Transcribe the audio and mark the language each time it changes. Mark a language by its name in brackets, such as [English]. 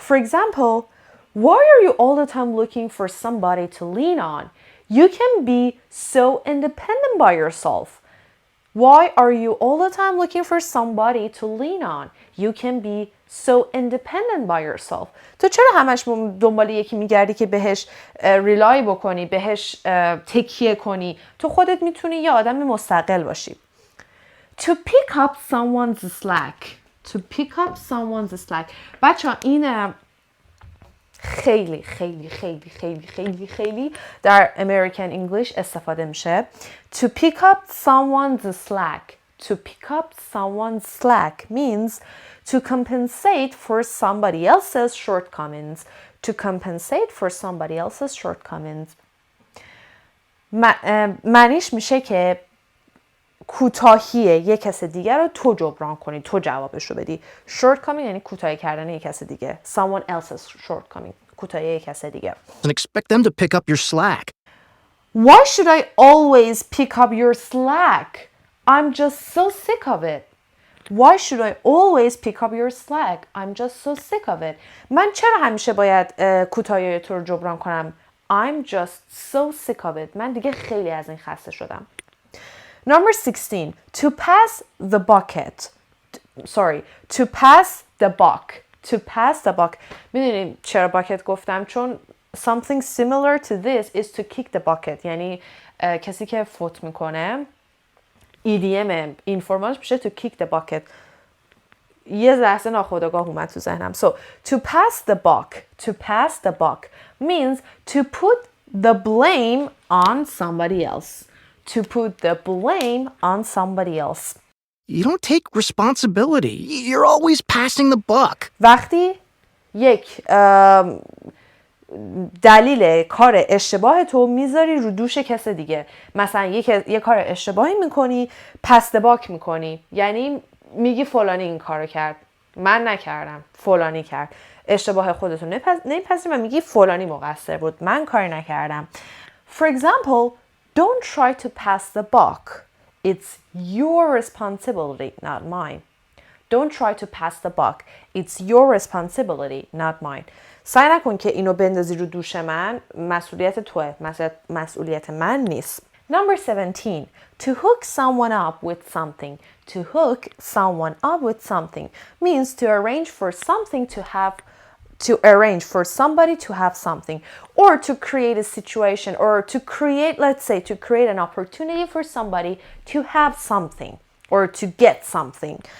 [English] For example, why are you all the time looking for somebody to lean on? You can be so independent by yourself. Why are you all the time looking for somebody to lean on? You can be so independent by yourself. [Persian] تو چرا همش دنبال یکی میگردی که بهش ریلای بکنی، بهش تکیه کنی؟ تو خودت میتونی یه آدم مستقل باشی. [English] To pick up someone's slack. To pick up someone's slack. [Persian] بچه این خیلی خیلی خیلی خیلی خیلی خیلی در American English استفاده میشه. [English] To pick up someone's slack. To pick up someone's slack means to compensate for somebody else's shortcomings. To compensate for somebody else's shortcomings. [Persian] معنیش میشه که کوتاهی یک کس دیگر رو تو جبران کنی، تو جوابش رو بدی. shortcoming یعنی کوتاهی کردن یک کس دیگه. [English] someone else's shortcoming. [Persian] کوتاهی یک کس دیگه. [English] And expect them to pick up your slack. Why should I always pick up your slack? I'm just so sick of it. Why should I always pick up your slack? I'm just so sick of it. [Persian] من چرا همیشه باید کوتاهی تو رو جبران کنم؟ [English] I'm just so sick of it. [Persian] من دیگه خیلی از این خسته شدم. [English] Number 16. To pass the bucket. Sorry. To pass the buck. To pass the buck. [Persian] میدونیم چرا bucket گفتم؟ چون [English] something similar to this is to kick the bucket. [Persian] یعنی کسی که فوت میکنه idiom این فرمالش میشه [English] to kick the bucket. [Persian] یه لحظه ناخودآگاه اومد تو ذهنم. [English] So to pass the buck. To pass the buck means to put the blame on somebody else. To put the blame on somebody else. You don't take responsibility. You're always passing the buck. [Persian] وقتی یک دلیل کار اشتباه تو میذاری رو دوش کس دیگه. مثلا یک کار اشتباهی میکنی، پس باک میکنی. یعنی میگی فلانی این کارو کرد، من نکردم، فلانی کرد. اشتباه خودتو نمیپذیری و میگی فلانی مقصر بود، من کاری نکردم. [English] For example, don't try to pass the buck. It's your responsibility, not mine. Don't try to pass the buck. It's your responsibility, not mine. [Persian] سعی نکن که اینو بندازی رو دوش من. مسئولیت توه. مسئولیت من نیست. [English] Number 17. To hook someone up with something. To hook someone up with something means to arrange for something to have to arrange for somebody to have something or to create a situation or to create, let's say, to create an opportunity for somebody to have something or to get something.